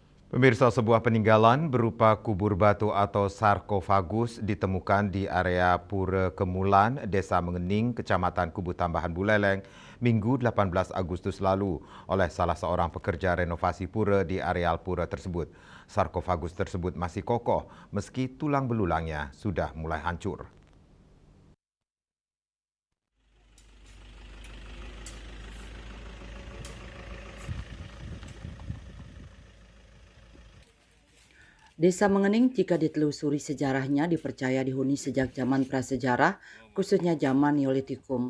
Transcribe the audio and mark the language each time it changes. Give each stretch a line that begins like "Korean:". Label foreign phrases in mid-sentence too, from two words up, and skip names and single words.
Indonesian: Pemirsa, sebuah peninggalan berupa kubur batu atau sarkofagus ditemukan di area Pura Kemulan, Desa Mengening, Kecamatan Kubu Tambahan Buleleng, Minggu 18 Agustus lalu oleh salah seorang pekerja renovasi pura di areal pura tersebut. Sarkofagus tersebut masih kokoh meski tulang belulangnya sudah mulai hancur. Desa Mengening jika ditelusuri sejarahnya dipercaya dihuni sejak zaman prasejarah, khususnya zaman Neolitikum.